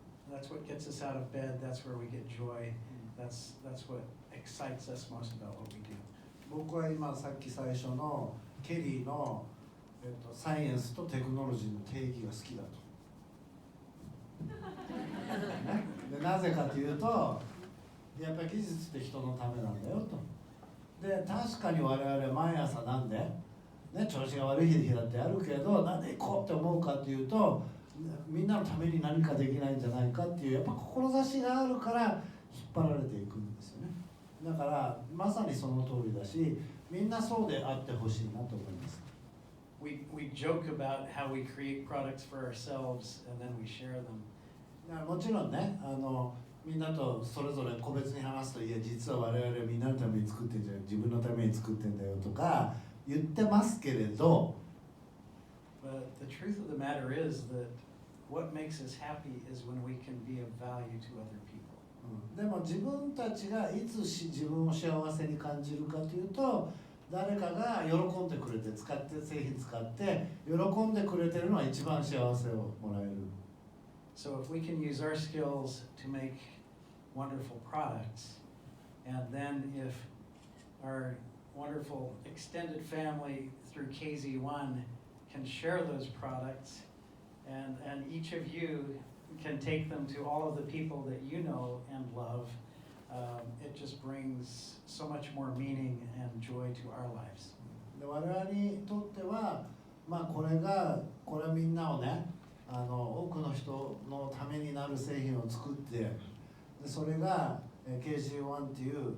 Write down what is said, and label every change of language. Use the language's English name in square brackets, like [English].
[English] That's what gets us out of bed. That's where we get joy. That's what excites us most about what we do. [Japanese] 僕は今さっき最初のケリーの、サイエンスとテクノロジーの定義が好きだと。でなぜかというとやっぱり技術って人のためなんだよと。で確かに我々毎朝なんで、ね、調子が悪い日だってあるけどなんで行こうって思うかというとみんなのために何かできないんじゃないかっていうやっぱ志があるから引っ張られていくんですよね。だからまさにその通りだしみんなそうであってほしいなと思います。 [English] We joke about how we create products for ourselves and then we share them. [Japanese] もちろんねみんなとそれぞれ個別に話すと、いや実は我々みんなのために作ってんじゃん、自分のために作ってんだよとか言ってますけれど、 [English] But the truth of the matter is that what makes us happy is when we can be of value to other people. [Japanese] でも自分たちがいつ自分を幸せに感じるかというと、誰かが喜んでくれて、使って製品使って喜んでくれてるのは一番幸せをもらえる。 [English] So if we can use our skills to make wonderful products, and then if our wonderful extended family through KZ1 can share those products, and each of you can take them to all of the people that you know and love, it just brings so much more meaning and joy to our lives. [Japanese] で我々にとっては、これはみんなをね、多くの人のためになる製品を作って、でそれが KG1 っていう、